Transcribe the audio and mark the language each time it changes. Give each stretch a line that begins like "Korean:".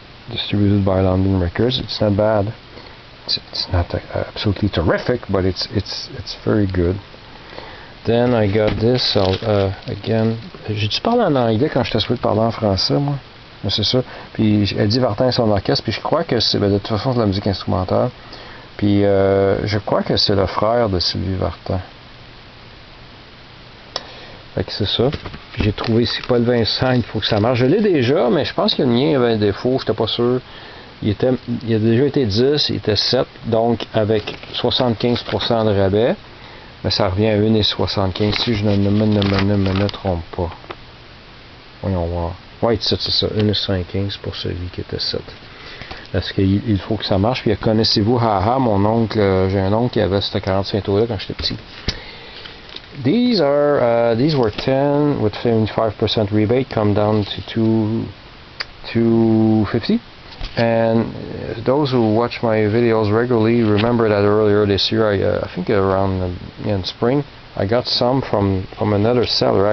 English: Distributed by London Records. It's not bad. It's not absolutely terrific, but it's very good. Then I got this.
French: Again, j'ai-tu parlé en anglais quand j'étais supposé parler en français, moi? C'est ça. Puis Eddie Vartan et son orchestre. Puis je crois que c'est, de toute façon, c'est de la musique instrumentale. Puis je crois que c'est le frère de Sylvie Vartan. Fait que c'est ça. Puis j'ai trouvé ici Paul Vincent, il faut que ça marche. Je l'ai déjà, mais je pense que le mien avait un défaut, j'étais pas sûr. Il a déjà été 10, il était 7, donc avec 75% de rabais. Mais ça revient à 1,75 si je ne me trompe pas. Voyons voir. Ouais, c'est ça, 1,75 pour celui qui était 7. Parce qu'il faut que ça marche. Puis connaissez-vous Haha, mon oncle, j'ai un oncle qui avait ce 45 tours là quand j'étais petit.
English: These were 10 with 75% rebate, come down to $250. And those who watch my videos regularly remember that earlier this year, I think around in spring, I got some from another seller.